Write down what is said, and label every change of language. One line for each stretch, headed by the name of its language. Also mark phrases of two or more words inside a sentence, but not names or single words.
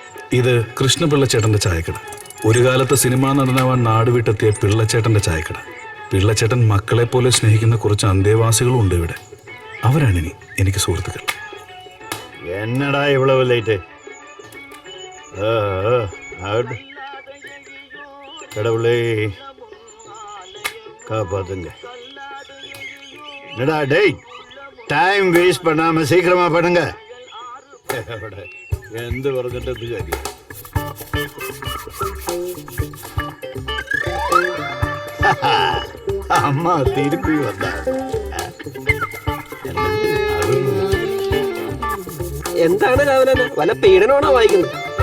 Malayalam: ഇത് കൃഷ്ണപിള്ളച്ചേട്ടന്റെ ചായക്കട. ഒരു കാലത്ത് സിനിമാ നടനാവാൻ നാടുവിട്ടെത്തിയ പിള്ളച്ചേട്ടന്റെ ചായക്കട. പിള്ളച്ചേട്ടൻ മക്കളെ പോലെ സ്നേഹിക്കുന്ന കുറച്ച് അന്തേവാസികളും ഉണ്ട് ഇവിടെ. അവരാണിനി എനിക്ക് സുഹൃത്തുക്കൾ.
Tamil: என்னடா இவ்வளவு லைட்டு? கடவுளே காப்பாத்துங்க. என்னடா டேய்,
English: time waste
Tamil: பண்ணாம சீக்கிரமா பண்ணுங்க.
Malayalam: എന്ത് പറഞ്ഞിട്ട് കാര്യം? അമ്മ തിരുപ്പി വന്ന എന്താണ് രാവിലെ വല്ല പീഡനമാണോ വായിക്കുന്നത്?